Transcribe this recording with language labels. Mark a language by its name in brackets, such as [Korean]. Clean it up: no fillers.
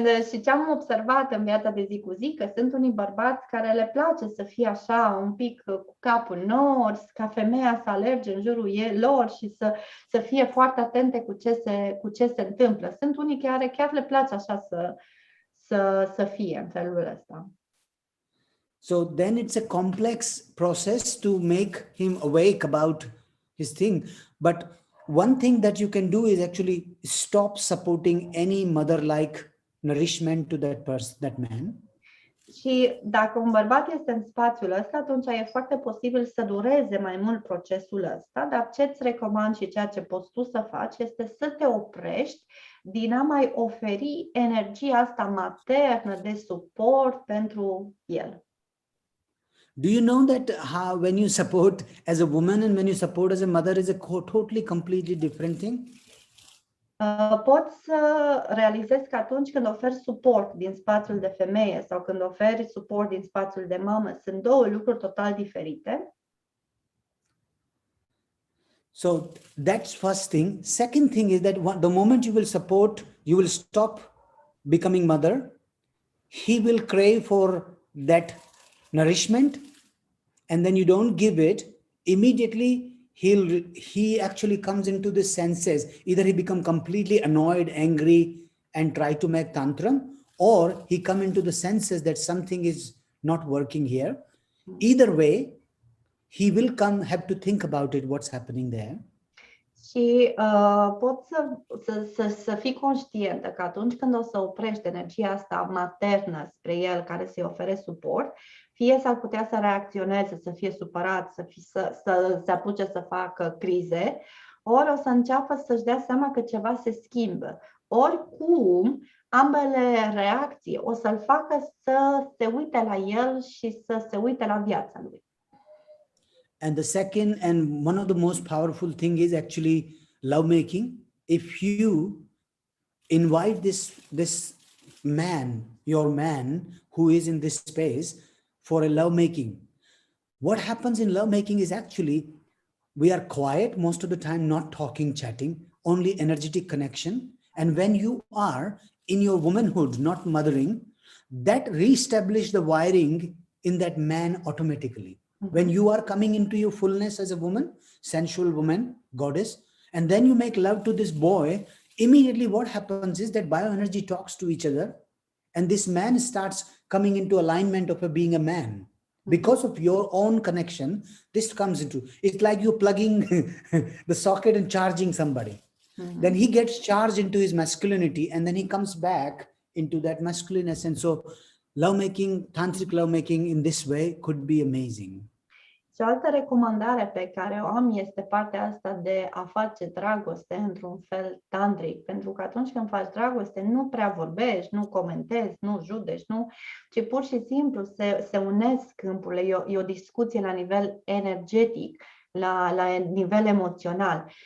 [Romanian] Și ce am observat în viața de zi cu zi, că sunt unii bărbați care le place să fie așa un pic cu capul înors, ca femeia să alerge în jurul lor și să fie foarte atente cu ce se întâmplă. Sunt unii care chiar le place așa să fie în felul ăsta. [English] So then it's a complex process to make him awake about his thing. But one thing that you can do is actually stop supporting any mother-like nourishment to that man. [Romanian] Și dacă un bărbat este în spațiul ăsta, atunci e foarte posibil să dureze mai mult procesul ăsta, dar ce îți recomand și ceea ce poți tu să faci este să te oprești din a mai oferi energia asta maternă de suport pentru el. [English] Do you know that how when you support as a woman and when you support as a mother is a totally completely different thing? [Romanian] Poți să realizezi că atunci când oferi suport din spațiul de femeie sau când oferi suport din spațiul de mamă, sunt două lucruri total diferite. [English] So that's first thing. Second thing is that the moment you will support, you will stop becoming mother. He will crave for that nourishment, and then you don't give it, immediately he actually comes into the senses. Either he become completely annoyed, angry, and try to make tantram, or he come into the senses that something is not working here. Either way, he will have to think about it, what's happening there. [Romanian] Și poți să fii conștientă că atunci când o să oprești energia asta maternă spre el care să-i ofere suport, fie s-ar putea să reacționeze, să fie supărat, să se apuce să facă crize, ori o să înceapă să-și dea seama că ceva se schimbă. Oricum, ambele reacții o să-l facă să se uite la el și să se uite la viața lui. [English] And the second and one of the most powerful thing is actually lovemaking. If you invite this man, your man who is in this space for a lovemaking, what happens in lovemaking is actually we are quiet most of the time, not talking, chatting, only energetic connection. And when you are in your womanhood, not mothering, that reestablish the wiring in that man automatically. When you are coming into your fullness as a woman, sensual woman, goddess, and then you make love to this boy, immediately what happens is that bioenergy talks to each other, and this man starts coming into alignment of being a man. Because of your own connection, this comes into, it's like you plugging the socket and charging somebody. Then he gets charged into his masculinity, and then he comes back into that masculine essence. So lovemaking, tantric lovemaking in this way could be amazing. [Romanian] Și o altă recomandare pe care o am este partea asta de a face dragoste într-un fel tantric, pentru că atunci când faci dragoste nu prea vorbești, nu comentezi, nu judeci, ci pur și simplu se unesc câmpurile, e o discuție la nivel energetic, la nivel emoțional.